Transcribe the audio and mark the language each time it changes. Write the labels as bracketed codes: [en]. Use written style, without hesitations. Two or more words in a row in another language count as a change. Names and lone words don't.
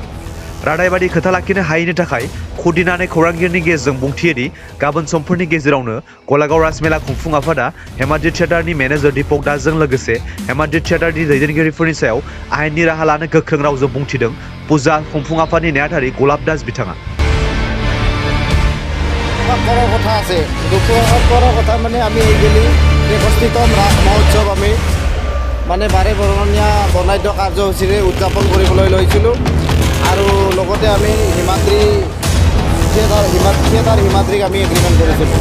[brx] रादाय बायदि खोथा लाखिनो हायैनि थाखाय खुदिनानै खौरांगिरिनि गेजेरजों बुंथियोदि गाबोन समफोरनि गेजेरावनो गलागाव राजमेला खुंफुं आफादा हिमाद्रि थियेटारनि मेनेजार दीपक दासजों लोगोसे हिमाद्रि थियेटारनि दैदेनगिरिफोरनि सायाव आयेननि राहा लानो गोख्रों रावजों बुंथिदों फुजा खुंफुं आफादनि नेहाथारि गलाब दास बिथाङा। [as] কথা আছে কথা মানে আমি এইবেলি একত্ৰিতম ৰাস মহোৎসৱ আমি মানে বাৰে বৰণীয়া বৰ্ণাঢ্য কাৰ্যসূচীৰে উদযাপন কৰিবলৈ লৈছিলোঁ আৰু লগতে আমি হিমাদ্ৰি হিমাদ্ৰিক আমি এগ্ৰিমেণ্ট কৰিছিলোঁ।